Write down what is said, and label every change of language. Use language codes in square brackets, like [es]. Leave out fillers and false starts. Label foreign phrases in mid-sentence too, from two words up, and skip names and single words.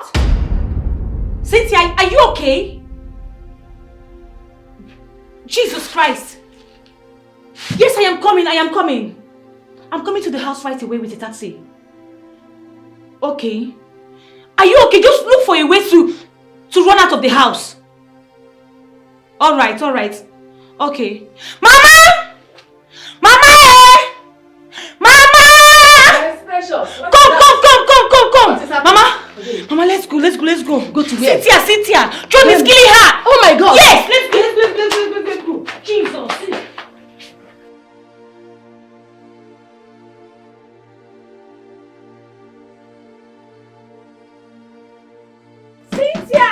[en] Cynthia, are you okay? Jesus Christ! Yes, I am coming. I'm coming to the house right away with a taxi. Okay. Are you okay? Just look for a way to run out of the house. Alright. Okay. Mama! Mama! Mama! Yes, precious. Come! Mama, let's go. Go to where? Cynthia! John is killing her! Oh my God! Yes! Let's go. Jesus! Cynthia!